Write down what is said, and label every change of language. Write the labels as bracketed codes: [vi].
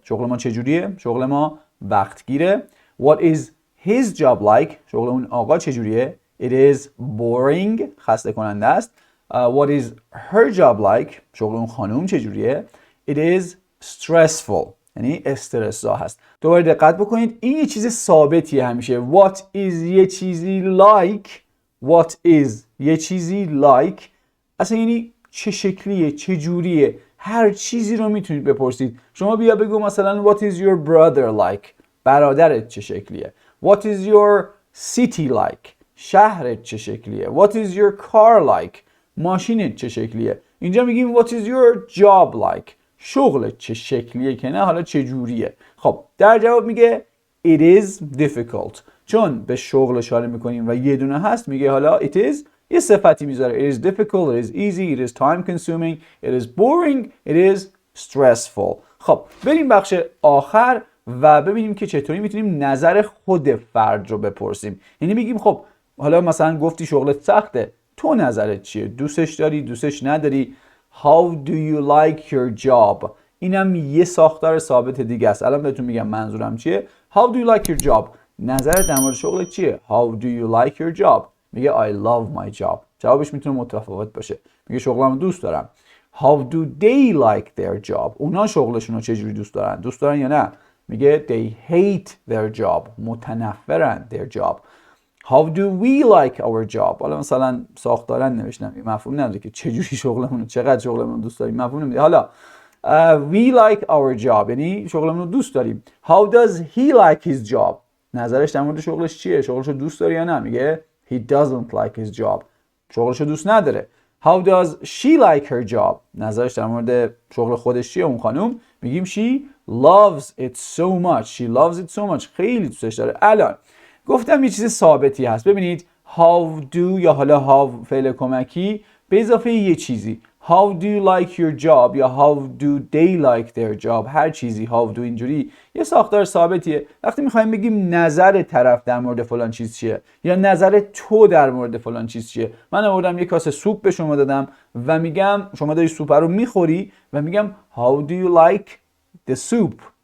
[fa] شغل ما چجوریه؟ شغل ما وقتگیره. [en] What is his job like? [fa] شغل اون آقا چجوریه؟ [en] It is boring. [fa] خسته کننده است. [en] What is her job like? [fa] شغل اون خانوم چجوریه؟ [en] It is stressful. [fa] یعنی استرس‌زا هست. دوباره دقت بکنید این یه چیز ثابتیه همیشه. [en] What is [fa] یه چیزی [en] like. What is یه چیزی like. [fa] اصلا یعنی چه شکلیه، چه جوریه. هر چیزی رو میتونید بپرسید. شما بیا بگو مثلا [en] what is your brother like. [fa] برادرت چه شکلیه. [en] What is your city like. [fa] شهرت چه شکلیه. [en] What is your car like. [fa] ماشینت چه شکلیه. اینجا میگیم [en] what is your job like. [fa] شغلت چه شکلیه که نه حالا چه جوریه. خب در جواب میگه [en] it is difficult. [fa] چون به شغل اشاره میکنیم و یه دونه هست میگه حالا [en] it is [fa] یه صفتی میذاره. [en] It is difficult, it is easy, it is time consuming, it is boring, it is stressful. [fa] خب بریم بخش آخر و ببینیم که چطوری میتونیم نظر خود فرد رو بپرسیم. یعنی میگیم خب حالا مثلا گفتی شغلت سخته، تو نظرت چیه؟ دوستش داری؟ دوستش نداری؟ [en] How do you like your job? [fa] اینم یه ساختار ثابت دیگه است. الان بهتون میگم منظورم چیه. [en] How do you like your job? [fa] نظرت در مورد شغلت چیه؟ [en] How do you like your job? [fa] میگه [en] I love my job. [fa] جوابش میتونه متفاوت باشه. میگه شغلمو دوست دارم. [en] How do they like their job? [fa] اونا شغلشون رو چجوری دوست دارن؟ دوست دارن یا نه؟ میگه [en] they hate their job. [fa] متنفرن [en] their job. How do we like our job? [fa] حالا مثلا ساختارن نوشتم. این مفهوم نداره که چجوری شغلمون رو، چقدر شغلمون رو دوست داریم. مفهوم نمیده. حالا [en] we like our job [fa] یعنی شغلمون رو دوست داریم. [en] How does he like his job? [fa] نظرش در مورد شغلش چیه؟ شغلش رو دوست داره یا نه؟ میگه [en] he doesn't like his job. [fa] شغلش رو دوست نداره. [en] How does she like her job? [fa] نظرش در مورد شغل خودش چیه اون خانم؟ میگیم [en] she loves it so much. She loves it so much. [fa] خیلی دوستش داره. الان گفتم یه چیز ثابتی هست. ببینید how do یا حالا how فعل کمکی به اضافه یه چیزی. [en] How do you like your job [fa] یا [en] how do they like their job. [fa] هر چیزی how do اینجوری یه ساختار ثابتیه. وقتی میخوایم بگیم نظر طرف در مورد فلان چیز چیه یا نظر تو در مورد فلان چیز چیه. من آوردم یه کاسه سوپ به شما دادم و میگم شما داری سوپ رو میخوری و میگم [en] how do you like the soup.